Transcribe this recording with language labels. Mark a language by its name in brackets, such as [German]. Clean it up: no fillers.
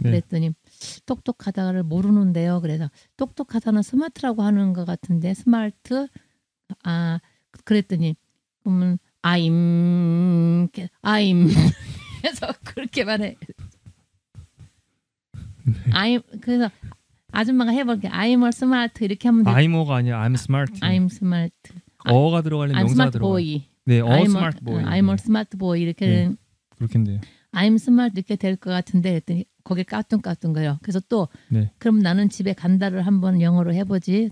[Korean] 그랬더니 똑똑하다를 모르는데요. 그래서 똑똑하다는 스마트라고 하는 것 같은데 스마트? 아 그랬더니 그러면 I'm 그래서 그렇게만 해. I'm 그래서 아줌마가 해볼게. [English] I'm a smart [Korean] 이렇게 하면 돼. I'm어가 아니라 [English] I'm smart. I'm smart. [Korean] 어가 들어가려면 [English] I'm [Korean] 명사가 [English] smart [Korean] 들어가. [English] boy. [Korean] 네, [English] I'm smart boy. I'm a smart boy [Korean] 이렇게 네. 그렇겠네요. [English] I'm smart [Korean] 이렇게 될 것 같은데 그랬더니 거기에 까뚱까뚱 거려. 그래서 또 네. 그럼 나는 집에 간다를 한번 영어로 해보지.